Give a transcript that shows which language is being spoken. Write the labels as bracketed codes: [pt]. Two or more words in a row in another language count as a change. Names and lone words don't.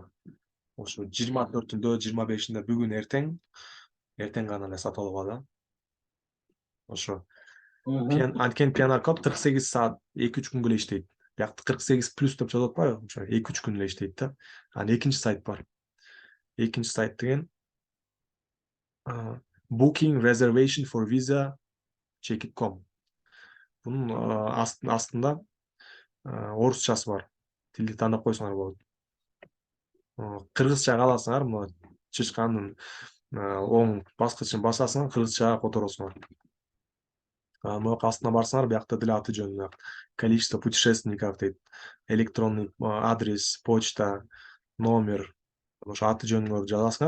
[ky] Ошо 24-түндө, 25-инде бүгүн эртең гана эле сатып алууга да. Ошо. Анткени PNR код 48 саат, 2-3 күнгө эле иштейт. Биякта 48 плюс деп жазып атпайбы? Ошо 2-3 күн эле иштейт да. Анан экинчи сайт бар. Экинчи сайт деген booking reservation for visa check.com. Bunun астында орусчасы бар. Тилди тандап койсоңор болот. Кыргызча кааласаңар, мына чычкандын оң баскычын басасыңар, кыргызчага которосуңар. Могу астына барсаңар, биякта деле аты жөнү, [ru] количество путешественников [ky] дейт, [ru] электронный адрес, [ky] почта, номер, ошо аты жөнүңөрдү жазасыңар.